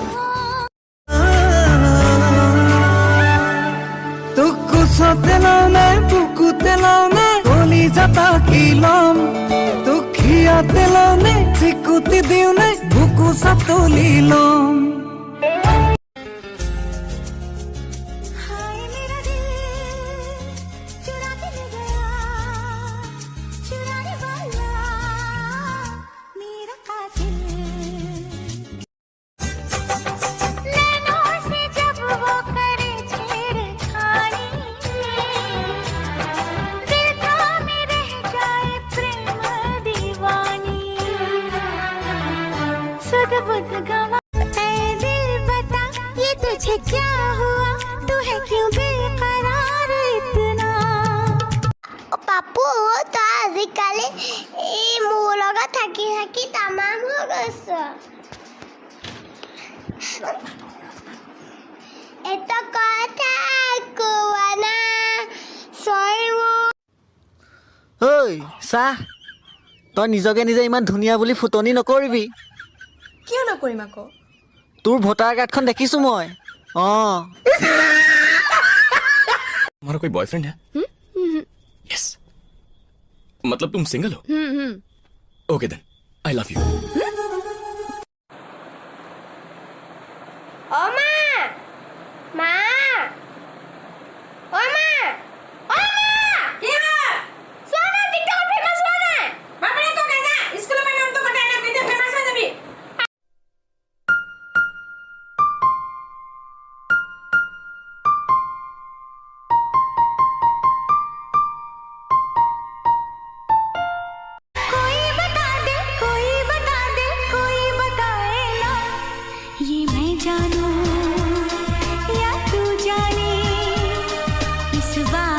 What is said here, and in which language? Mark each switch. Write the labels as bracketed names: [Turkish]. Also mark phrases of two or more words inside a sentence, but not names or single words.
[Assamese] তোক কোচতে লওঁ নে বুকুতে লওঁ নে কলিজাত আঁকি ল'ম তোক খিয়াতে লওঁ নে চিকুটি দিওঁ নে বুকু চাতলি ল'ম [Hindi] हाय मेरा दिल चुरा के ले गया चुराने वाला मेरा कातिल नैनों से जब वो करे छेड़खानी दिल थामे रह जाए प्रेम दीवानी सुध बुध गवा ऐ दिल बता ये तुझे क्या हुआ तू है क्यों बेकरार इतना [Assamese] পাপু তই আজিকালি এই মোৰ লগত থাকি থাকি তামাম হৈ গৈছ এটা কথা কোৱা না চৰিব ঐ চাহ তই নিজকে নিজে ইমান ধুনীয়া বুলি ফুটনি নকৰিবি কিয় নকৰিম আকৌ তোৰ ভোটাৰ কাৰ্ডখন দেখিছোঁ মই অঁ [Hindi] तुम्हारा कोई बॉयफ्रेंड है यस मतलब तुम सिंगल हो [English] okay then I love you [Assamese] অ মা মা অ মা অ মা কি হয় চোৱা না টিকটকত ফেমাছ হোৱা নাই বাপৰে তো কাজা স্কুলৰ পৰা নামটো কটাই না তেতিয়া ফেমাছ হৈ যাবি [Hindi] कोई बता दे कोई बताए ना ये मैं जानूं या तू जाने इस